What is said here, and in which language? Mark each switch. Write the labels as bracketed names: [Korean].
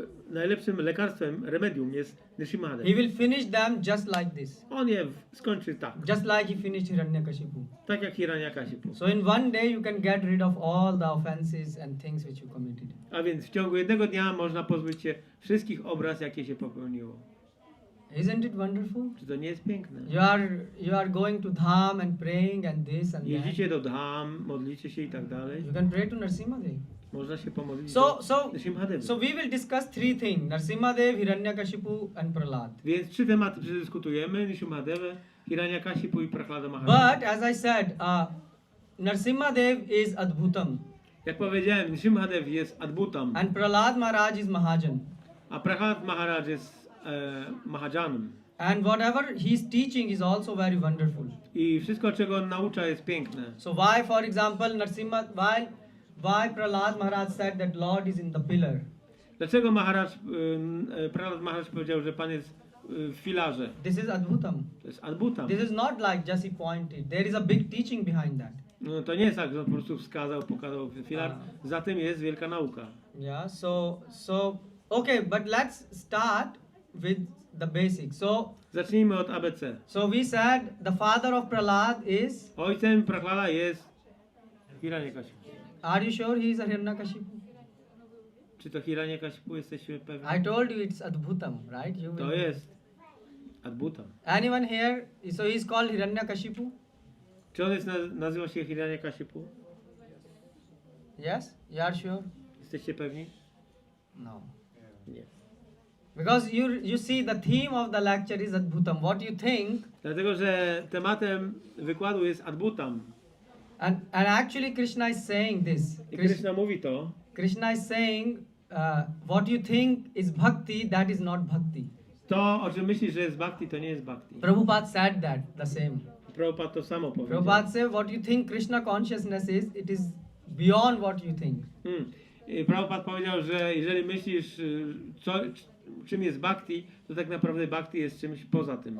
[Polish] Najlepszym lekarstwem, remedium jest Nrisimhadev. [English] He will finish them just like this. [Polish] On je skończy tak. [English] Just like he finished Hiranyakashipu. [Polish] Tak jak Hiranyakashipu. [English] So in one day you can get rid of all the offenses and things which you committed. [Polish] A więc w ciągu jednego dnia można pozbyć się wszystkich obraz, jakie się popełniło. [English] Isn't it wonderful? [Polish] Czy to nie jest piękne? [English] You are going to dham and praying and this and that. [Polish] Jeździcie do dham, modlicie się i tak dalej. [English] You can pray to Nrisimhadev. [Polish] Można się pomodlić [English] So [Polish] do Nrisimhadevy. [English] we will discuss three things: Nrisimhadev, Hiranyakashipu, and Prahlada. [Polish] Więc 3 tematy przedyskutujemy: Nrisimhadevę, Hiranyakashipu i Prahlada Maharaj. [English] But as I said, Nrisimhadev is Adbutam, [Polish] Jak powiedziałem, Nrisimhadev jest Adbutam, [English] and Prahlada Maharaj is Mahajan. [Polish] a Prahlad Maharaj jest Mahajanem. [English] And whatever he is teaching is also very wonderful. [Polish] I wszystko, czego on naucza, jest piękne. [English] So why, for example, why Prahlada Maharaj said that Lord is in the pillar? [Polish] Dlaczego Prahlad Maharaj powiedział, że Pan jest w filarze? [English] This is Adbutam. [Polish] To jest Adbutam. [English] This is not like just he pointed. There is a big teaching behind that. [Polish] No, to nie jest tak, że on po prostu wskazał, pokazał filar. Za tym jest wielka nauka. [English] Yeah, so okay, but let's start with the basics. [Polish] Zacznijmy od ABC. [English] So we said the father of Prahlad is. [Polish] Ojcem Prahlada jest Hiranyakashipu. [English] Are you sure he is a Hiranyakashipu? [Polish] Czy to Hiranyakashipu, jesteście pewni? [English] I told you it's Adbutam, right? You [Polish] To [English] will. [Polish] jest Adbutam. [English] Anyone here? So he is called Hiranyakashipu? [Polish] Czy on nazywa się Hiranyakashipu? [English] Yes? You are sure? [Polish] Jesteście pewni? [English] No. [Polish] Nie. [English] Because you see the theme of the lecture is Adbutam. What do you think? [Polish] Dlatego, że tematem wykładu jest Adbutam. [English] And actually Krishna is saying this. [Polish] I Krishna mówi to. [English] Krishna is saying what you think is bhakti, that is not bhakti. [Polish] To, o czym myślisz, że jest bhakti, to nie jest bhakti. [English] Prabhupada said that, the same. [Polish] Prabhupada to samo powiedział. [English] Prabhupada said, what you think Krishna consciousness is, it is beyond what you think. [Polish] I Prabhupada powiedział, że jeżeli myślisz, czym jest bhakti, to tak naprawdę bhakti jest czymś poza tym.